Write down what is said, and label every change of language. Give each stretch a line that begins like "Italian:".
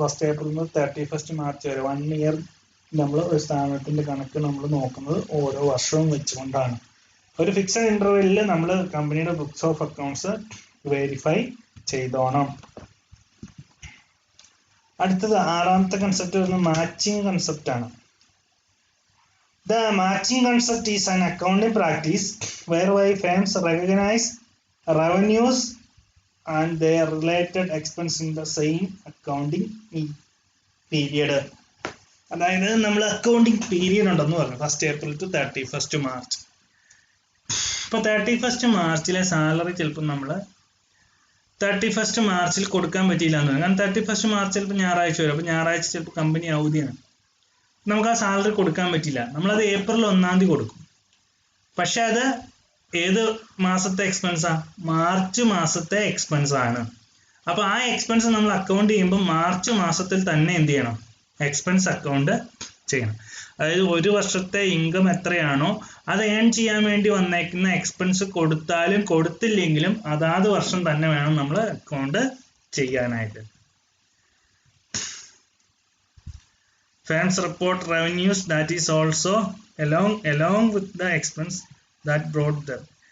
Malayalam: 1 April മുതൽ 31 March വരെ 1 year നമ്മൾ ഒരു സ്ഥാപനത്തിന്റെ കണക്ക് നമ്മൾ നോക്കുന്നത് ഓരോ വർഷവും വെച്ചുകൊണ്ടാണ്. ഒരു ഫിക്സഡ് ഇന്റർവെല്ലിൽ നമ്മൾ കമ്പനിയുടെ ബുക്സ് ഓഫ് അക്കൗണ്ട്സ് വെരിഫൈ ചെയ്തോണം. അടുത്തത് 6ാമത്തെ കൺസെപ്റ്റ് വരുന്നത് മാച്ചിങ് കൺസെപ്റ്റ് ആണ്.
English: The matching concept is an accounting practice whereby firms recognize revenues and their related expense in the same accounting period.
Malayalam: അതായത് നമ്മൾ അക്കൗണ്ടിങ് പീരിയഡ് ഉണ്ടെന്ന് പറഞ്ഞു, 1 April to 31 March. ഇപ്പൊ 31 March salary ചിലപ്പോൾ നമ്മൾ 31 March കൊടുക്കാൻ പറ്റിയില്ല എന്ന് പറയും. കാരണം 31 March ചിലപ്പോൾ ഞായറാഴ്ച വരും. അപ്പൊ ഞായറാഴ്ച ചിലപ്പോൾ കമ്പനി അവധിയാണ്, നമുക്ക് ആ സാലറി കൊടുക്കാൻ പറ്റില്ല. നമ്മളത് April 1 കൊടുക്കും. പക്ഷെ അത് ഏത് മാസത്തെ എക്സ്പെൻസാ? മാർച്ച് മാസത്തെ എക്സ്പെൻസ് ആണ്. അപ്പൊ ആ എക്സ്പെൻസ് നമ്മൾ അക്കൗണ്ട് ചെയ്യുമ്പോൾ മാർച്ച് മാസത്തിൽ തന്നെ എന്ത് ചെയ്യണം? എക്സ്പെൻസ് അക്കൗണ്ട് ചെയ്യണം. അതായത് ഒരു വർഷത്തെ ഇൻകം എത്രയാണോ അത് ഏൺ ചെയ്യാൻ വേണ്ടി വന്നേക്കുന്ന എക്സ്പെൻസ് കൊടുത്താലും കൊടുത്തില്ലെങ്കിലും അതാത് വർഷം തന്നെ വേണം നമ്മൾ അക്കൗണ്ട് ചെയ്യാനായിട്ട്.
English: Firms report revenues that is also along with the expense that brought them.